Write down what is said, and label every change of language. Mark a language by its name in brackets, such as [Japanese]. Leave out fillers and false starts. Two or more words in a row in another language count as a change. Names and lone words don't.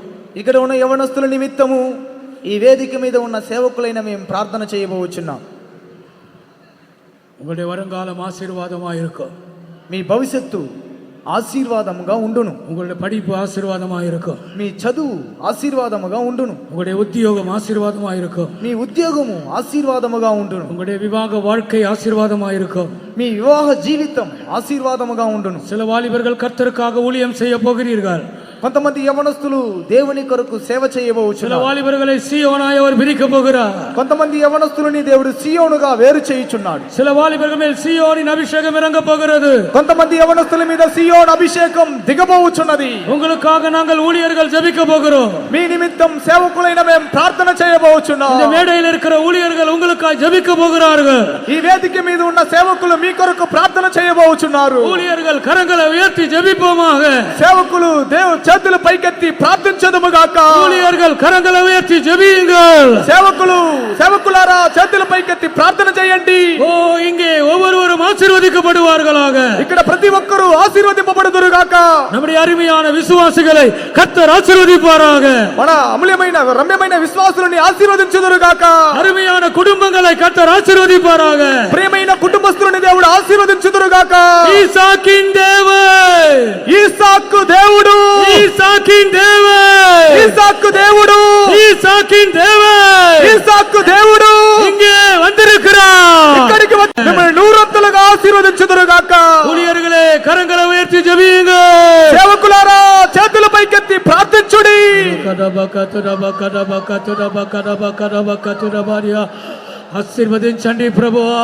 [Telugu] ఇక్కడ ఉన్న యవనస్తుల నిమిత్తము ఈ వేదిక మీద ఉన్న సేవకులైన మేము ప్రార్థన చేయబోచున్నాం. [Tamil] உங்களுடைய வருங்காலம் ஆசீர்வாதமாக இருக்கும். [Telugu] మీ భవిష్యత్తు ఆశీర్వాదముగా ఉండును. [Tamil] உங்களுடைய படிப்பு ஆசீர்வாதமாக இருக்கும். [Telugu] మీ చదువు ఆశీర్వాదముగా ఉండును. [Tamil] உங்களுடைய உத்தியோகம் ஆசீர்வாதமாக இருக்கும். [Telugu] మీ ఉద్యోగము ఆశీర్వాదముగా ఉండును. [Tamil] உங்களுடைய விவாக வாழ்க்கை ஆசீர்வாதமாக இருக்கும். [Telugu] మీ వివాహ జీవితం ఆశీర్వాదముగా ఉండును. [Tamil] சில வாலிபர்கள் கர்த்தருக்காக ஊழியம் செய்ய போகிறீர்கள். [Telugu] కొంతమంది యవనస్తులు దేవుని కొరకు సేవ [Tamil] சில [Telugu] చేయబోచున్నారు. [Tamil] வாலிபர்களை சீயோனாய் அவர் பிரிக்க போகிறார். [Telugu] కొంతమంది యవనస్తులని దేవుడు సీయోనుగా వేరు చేయుచున్నాడు. [Tamil] சில வாலிபர்கள் மேல் சீயோனின் அபிஷேகம் இறங்க போகிறது. [Telugu] కొంతమంది యవనస్తుల మీద సీయోన్ అభిషేకం దిగబోచున్నది. [Tamil] உங்களுக்காக நாங்கள் ஊழியர்கள் ஜெபிக்க போகிறோம். [Telugu] మీ నిమిత్తం సేవకులైన మేము ప్రార్థన చేయబోచున్నాం. [Tamil] இந்த மேடையில் இருக்கிற ஊழியர்கள் உங்களுக்காக ஜெபிக்க போகிறார்கள். [Telugu] ఈ వేదిక మీద ఉన్న సేవకులు మీ కొరకు ప్రార్థన చేయబోచున్నారు. [Tamil] ஊழியர்கள் கரங்களை உயர்த்தி ஜெபிப்போமாக. [Telugu] సేవకులు చేతులు పైకెత్తి ప్రార్థించదుము గాక. [Tamil] ஊழியர்கள் கரங்களை உயர்த்தி ஜெபியுங்கள். [Telugu] సేవకులారా చేతులు పైకెత్తి ప్రార్థన చేయండి. [Tamil] ஓ இங்கே ஒவ்வொருவரும் ஆசீர்வதிக்கப்படுவார்களாக. [Telugu] ఇక్కడ ప్రతి ఒక్కరూ ఆశీర్వదింపబడుదురు గాక. [Tamil] நம்முடைய அருமையான விசுவாசிகளை கர்த்தர் ஆசீர்வதிப்பாராக. [Telugu] మన అమూల్యమైన రమ్యమైన విశ్వాసులని ఆశీర్వదించుదురు గాక. [Tamil] அருமையான குடும்பங்களை கர்த்தர் ஆசீர்வதிப்பாராக. [Telugu] ప్రియమైన కుటుంబస్తులని దేవుడు ఆశీర్వదించుదురు గాక. [Tamil] ஈசாக்கின் தேவன், [Telugu] ఈసాకు దేవుడు, [Tamil] ஈசாக்கின் தேவன், [Telugu] ఈసాకు దేవుడు, [Tamil] ஈசாக்கின் தேவன் [Telugu] ఈసాకు దేవుడు [Tamil] இங்கே வந்திருக்கிறார். [Telugu] ఇక్కడికి వచ్చి మిమ్మల్ని నూరంతలుగా ఆశీర్వదించుదురు గాక. [Tamil] ஊழியர்களே கரங்கள் உயர்த்தி జెబియుங்கள். [Telugu] సేవకులారా చేతుల పైకెత్తి ప్రార్థించుడి. ఆశీర్వదించండి ప్రభువా.